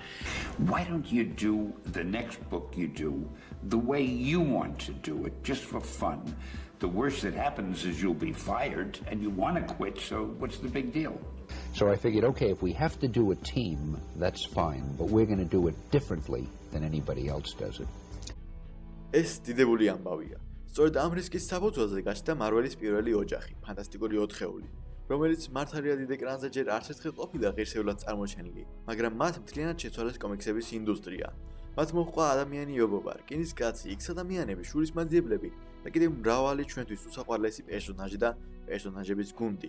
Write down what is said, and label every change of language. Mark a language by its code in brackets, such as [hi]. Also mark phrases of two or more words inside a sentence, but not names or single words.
[en] Why don't you do the next book you do the way you want to do it, just for fun? The worst that happens is you'll be fired and you want to quit, so what's the big deal? So I figured, okay, if we have to do a team, that's fine, but we're going to do it differently than anybody else does it. [ka] ეს დიდებული ამბავია. სწორედ ამ რისკის საფუძველზე გაჩნდა მარველის პირველი ოჯახი, ფანტასტიკური 4-ეული, რომელიც მართალია დიდ ეკრანზე ჯერ არც ერთხელ ყოფილა ღირსეულად წარმოჩენილი, მაგრამ მათ მთლიანად შეცვალეს კომიქსების ინდუსტრია. მათ მოჰყვა ადამიანიობობა, რკინის კაცი, X ადამიანები, შურისმაძიებლები და კიდევ მრავალი ჩვენთვის უსაყვარლესი პერსონაჟი და პერსონაჟების გუნდი.